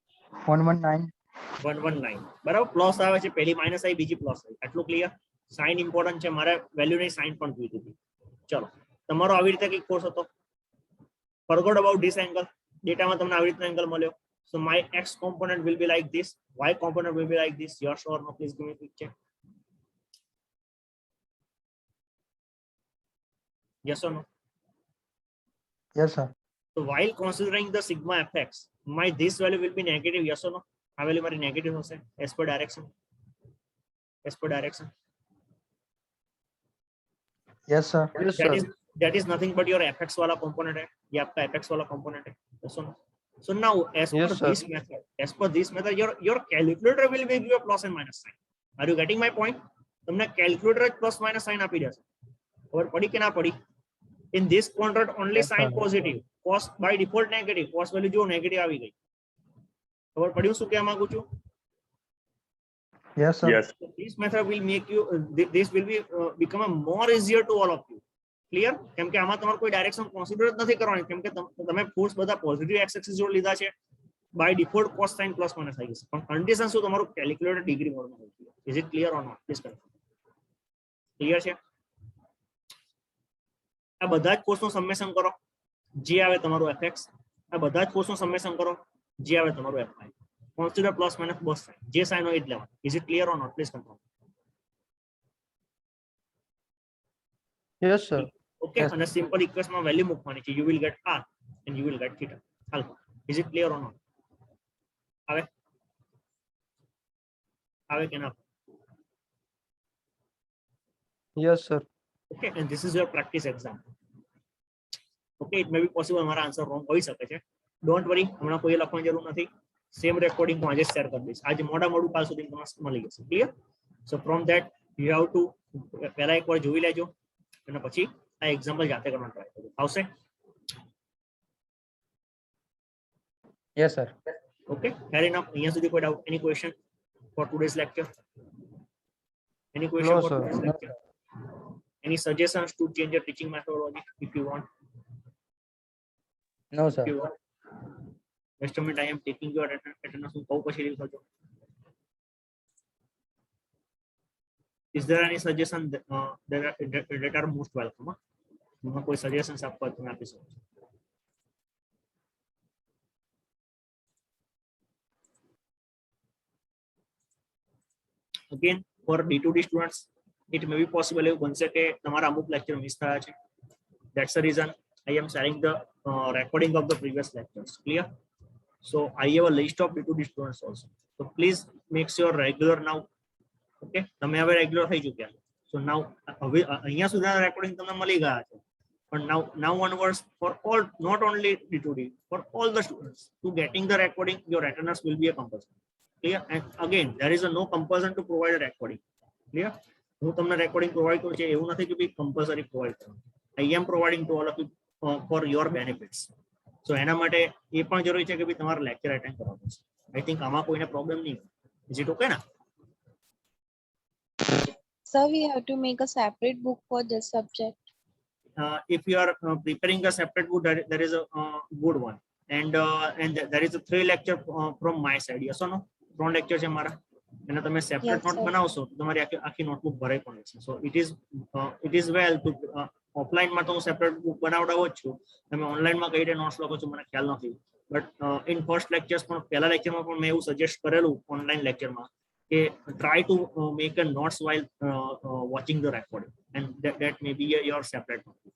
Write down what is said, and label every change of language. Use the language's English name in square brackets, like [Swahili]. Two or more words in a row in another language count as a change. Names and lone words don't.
[Gujarati] 119. 119 બરાબર. પ્લસ આવે છે, પહેલી માઇનસ આવી, બીજી પ્લસ આવી, આટલું ક્લિયર. [English] sign important [Gujarati] છે, મારે વેલ્યુ ની સાઇન પણ જોઈતી હતી. ચલો, તમારો આવી રીતે કઈક કોર્સ હતો. [English] forgot about this angle. [Gujarati] ડેટામાં તમને આવી રીતનો એંગલ મળ્યો. [English] So my x component will be like this, y component will be like this. Yes or no? Please give me a quick check. Yes or no? Yes, sir. So while considering the sigma fx, my this value will be negative. Yes or no? [Gujarati] આ વેલ્યુ મારી નેગેટિવ હશે [English] as per direction. As per direction. Yes, sir. Yes, sir. That is nothing but your fx [Hindi] वाला component है. ये आपका fx वाला component है. [English] Yes or no? So now as Yes, per sir. this method, your calculator will give you a plus and minus sign. Are you getting my point? [Gujarati] તમને calculator જ [English] plus minus sign [Gujarati] આપી દેશે. ખબર પડી કે ના પડી? [English] In this quadrant only Yes, sign sir. positive, cos by default negative, cos value જો negative [Gujarati] આવી ગઈ. ખબર પડ્યું શું કહેવા માંગુ છું? [English] Yes, sir. Yes. So this method will make you this will be become a more easier to all of you. Clear? [Gujarati] કેમ કે આમાં તમારે કોઈ [English] direction consider [Gujarati] જ નથી કરવાની, કેમ કે તમે ફોર્સ બધા [English] positive x axis [Gujarati] જોડે લીધા છે. [English] by default cos sign plus minus [Gujarati] આવી જશે, પણ કન્ડિશન શું, તમારું કેલ્ક્યુલેટર ડિગ્રી મોડમાં હોય છે. [English] is it clear or not? please confirm. clear છે? [Gujarati] આ બધા જ કોર્સનું સમેશન કરો, જે આવે તમારું fx. આ બધા જ કોર્સનું સમેશન કરો, જે આવે તમારું fy. [English] consider plus minus both sign, [Gujarati] જે સાઇન હોય એ જ લેવાનું. [English] is it clear or not? please confirm. Yes, sir. [Gujarati] ઓકે, અને સિમ્પલ ઇક્વેશનમાં વેલ્યુ મૂકવાની છે. [English] you will get r and you will get theta. hello, is it clear or not? [Gujarati] આવે આવે કે ના? [English] Yes, sir. Okay, and this is your practice exam. Okay, it may be possible [Gujarati] મારા [English] answer wrong [Gujarati] હોઈ શકે છે. [English] don't worry, [Gujarati] હમણાં કોઈ લખવાની જરૂર નથી. [English] same recording [Gujarati] હું આજે શેર કરી દઈશ. આજે મોડું કાલ સુધી તમને મળી જશે. ક્લિયર? [English] so from that you have to [Gujarati] પહેલા એકવાર જોઈ લેજો અને પછી આ એક્ઝામ્પલ જાતે કરવાનો ટ્રાય કરજો. આવશે? [English] Yes, sir. okay, fair enough. [Gujarati] અહીંયા સુધી કોઈ ડાઉટ? [English] any question for today's lecture? any question No, ફોર sir. today's lecture? Any suggestions to change your teaching methodology if you want? No, If you want. Next moment I am taking your attendance. [Gujarati] હું કહું પછી leave કરજો. [English] Is there any suggestion that are most welcome? [Gujarati] એમાં કોઈ suggestions આપવા હોય તો તમે આપી શકો છો. [English] Again, for D2D students, it may be possible [Gujarati] એવું બનશે કે તમારા અમુક લેક્ચર મિસ થયા છે. [English] That's the reason I am sharing the recording of the previous lectures. Clear? So I have a list of D2D students also. So please make sure regular now. [Gujarati] Okay, તમે હવે રેગ્યુલર થઈ ચૂક્યા. [English] So now [Gujarati] હવે અહીંયા સુધીના રેકોર્ડિંગ તમને મળી ગયા છે. [English] But now onwards, for all, not only D2D, for all the students, to getting the recording, your attendance will be a compulsion. Clear? And again, there is a no compulsion to provide a recording. Clear? [Gujarati] હું તમને રેકોર્ડિંગ પ્રોવાઈડ કરું છું, એવું નથી કે ભાઈ કમ્પલસરી પ્રોવાઈડ કરો. [English] I am providing to all of you for your benefits. [Gujarati] So એના માટે એ પણ જરૂરી છે કે ભાઈ તમારે લેક્ચર અટેન્ડ કરવા પડશે. [English] I think [Gujarati] આમાં કોઈને પ્રોબ્લેમ નહીં હોય. [English] Is it okay ના? Sir, we have to make a separate book for this subject. If you are preparing a separate book, there is a good one. And there is a 3 lecture from my side. Yes or no? 3 lecture [Gujarati] છે મારા. અને તમે સેપરેટ [English] Yes, [Gujarati] નોટ [English] sir. [Gujarati] બનાવશો તો તમારી આખી નોટબુક ભરાઈ પણ જશે. [English] so it is well to [Gujarati] ઓફલાઈનમાં તો હું સેપરેટ બુક બનાવડાવો જ છું. તમે ઓનલાઈનમાં કઈ રીતે નોટ્સ લખો છો મને ખ્યાલ નથી. [English] but in first lectures [Gujarati] પણ પહેલા લેક્ચરમાં પણ મેં એવું સજેસ્ટ કરેલું ઓનલાઈન લેક્ચરમાં કે [English] try to make a notes while watching the recording and that may be your separate notebook.